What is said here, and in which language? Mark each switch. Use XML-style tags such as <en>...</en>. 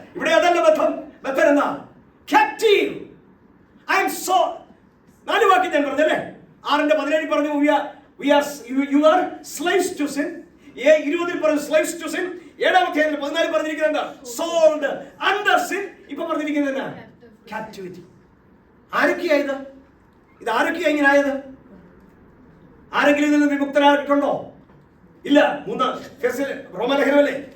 <ml>ഇവിടെ അതല്ല ബന്ധൻ എന്നാ captive.</ml> <en>I am so.</en> <ml>4 വാക്യം ഞാൻ പറഞ്ഞല്ലേ. 6:17 പറഞ്ഞു</ml> <en>you are slaves to sin.</en> <ml>20 പറഞ്ഞു</ml> <en>slaves to sin.</en> <ml>7-ാം അധ്യായത്തിൽ 14 പറഞ്ഞിരിക്കുന്നത്</ml> <en>sold under sin.</en> <ml>ഇപ്പൊ പറഞ്ഞിരിക്കുന്നത് captivity. ആരൊക്കെയായത്? ഇത് ആരൊക്കെയാ ഇങ്ങനെ ആയത്? ആരെങ്കിലും ഇതിൽ നിന്ന് വിമുക്തരായിട്ടുണ്ടോ? ഇല്ല. റോമാലേഖനമല്ലേ?</ml>